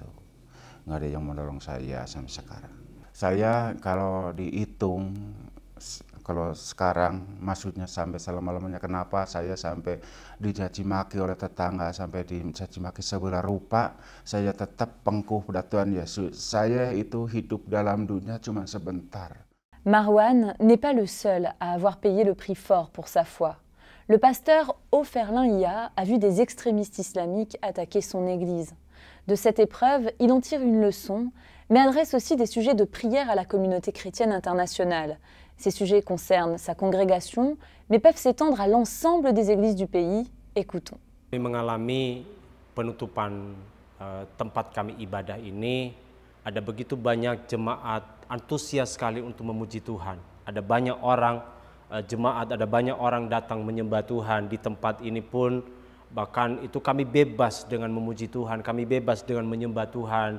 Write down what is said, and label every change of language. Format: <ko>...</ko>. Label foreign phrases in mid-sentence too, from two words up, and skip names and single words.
<id>Nggak ada yang menolong saya sampai sekarang. Saya kalau dihitung, kalau sekarang maksudnya sampai selama-lamanya, kenapa saya sampai dicaci maki oleh tetangga, sampai dicaci maki sebelah rupa, saya tetap pengkuh pada Tuhan Yesus. Saya itu hidup dalam dunia cuma sebentar.</id> <fr>Marwan n'est pas le seul à avoir payé le prix fort pour sa foi. Le pasteur Oferlin Ia a vu des extrémistes islamiques attaquer son église. De cette épreuve, il en tire une leçon, mais adresse aussi des sujets de prière à la communauté chrétienne internationale. Ces sujets concernent sa congrégation, mais peuvent s'étendre à l'ensemble des églises du pays. Écoutons.</fr> <id>Kami mengalami penutupan tempat kami ibadah ini, ada begitu banyak jemaat antusias sekali untuk memuji Tuhan. Ada banyak orang jemaat, ada banyak orang datang menyembah Tuhan di tempat ini pun, bahkan itu kami bebas dengan memuji Tuhan, kami bebas dengan menyembah Tuhan.</id>